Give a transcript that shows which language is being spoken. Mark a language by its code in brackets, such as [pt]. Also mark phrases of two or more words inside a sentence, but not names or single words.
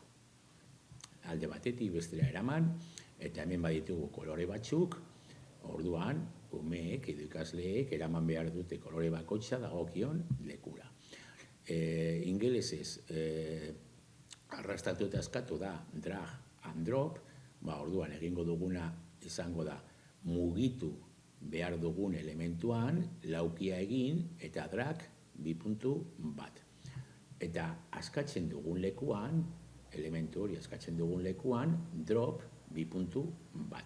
[eu] Alde batetik bestera eraman, eta hemen baditugu kolore batzuk, orduan, umeek edo ikasleek eraman behar dute kolore bakoitza dagokion lekura. Ingelesez, arrastatu eta askatu da [en] drag and drop, [eu] orduan egingo duguna izango da mugitu behar dugun elementuan, laukia egin eta drag bi.bat. Eta askatzen dugun lekuan, elementu hori askatzen dugun lekuan, drop bi.bat.